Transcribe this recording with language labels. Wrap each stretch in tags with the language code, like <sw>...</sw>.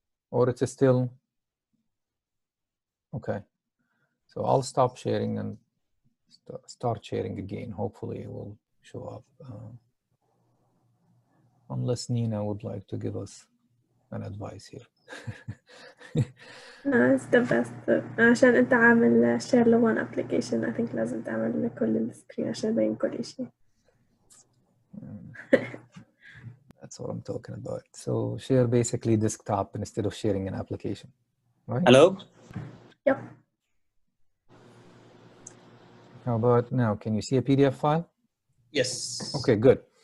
<en>Or it's still, okay. So I'll stop sharing and start sharing again. Hopefully it will show up. Unless Nina would like to give us an advice here. No, it's the best.</en> <ar>عشان أنت عامل share لون application,</ar> <en>I think</en> <ar>لازم تعمل كل السكرين عشان يبين كل شيء.</ar> <en>That's what I'm talking about. So share basically desktop instead of sharing an application, right? Hello? Yep. How about now? Can you see a PDF file? Yes. Okay, good.</en>